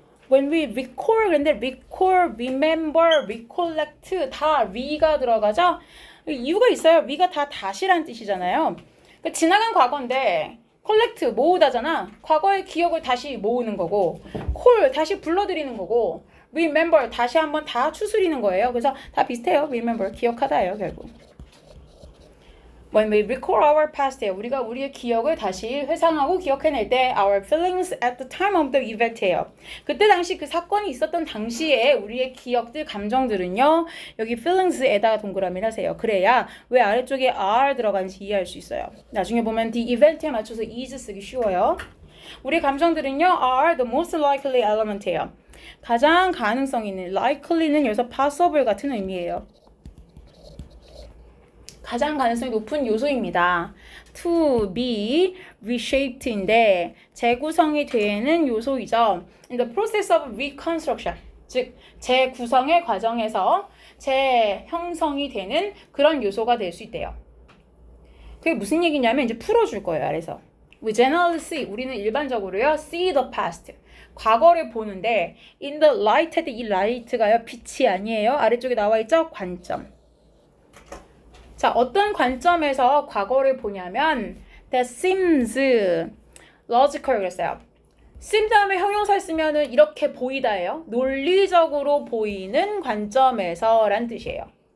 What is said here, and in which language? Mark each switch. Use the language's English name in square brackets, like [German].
[English] When we recall, [Korean] 근데 [English] recall, remember, recollect [Korean] 다 re가 들어가죠? 이유가 있어요. re가 다 다시란 뜻이잖아요. 그러니까 지나간 과거인데 collect, 모으다잖아. 과거의 기억을 다시 모으는 거고 call, 다시 불러들이는 거고 remember, 다시 한번 다 추스리는 거예요. 그래서 다 비슷해요. remember, 기억하다예요. 결국. [English] When we recall our past, [Korean] 우리가 우리의 기억을 다시 회상하고 기억해낼 때 [English] our feelings at the time of the event예요. [Korean] 그때 당시 그 사건이 있었던 당시에 우리의 기억들, 감정들은요. 여기 feelings에다가 동그라미를 하세요. 그래야 왜 아래쪽에 are 들어간지 이해할 수 있어요. 나중에 보면 the event에 맞춰서 is 쓰기 쉬워요. 우리 감정들은요. [English] are the most likely element예요. [Korean] 가장 가능성 있는 likely는 여기서 possible 같은 의미예요. 가장 가능성이 높은 요소입니다. [English] To be reshaped [Korean] 인데 재구성이 되는 요소이죠. [English] In the process of reconstruction, [Korean] 즉 재구성의 과정에서 재형성이 되는 그런 요소가 될 수 있대요. 그게 무슨 얘기냐면 이제 풀어줄 거예요. 아래서. [English] We generally see, [Korean] 우리는 일반적으로요. [English] See the past, [Korean] 과거를 보는데 [English] in the light, 이 light가요. [Korean] 빛이 아니에요. 아래쪽에 나와 있죠. 관점. 자, 어떤 관점에서 과거를 보냐면 [English] that seems logical [Korean] 그랬어요. seem 다음에 형용사 쓰면은 이렇게 보이다예요. 논리적으로 보이는 관점에서 란 뜻이에요.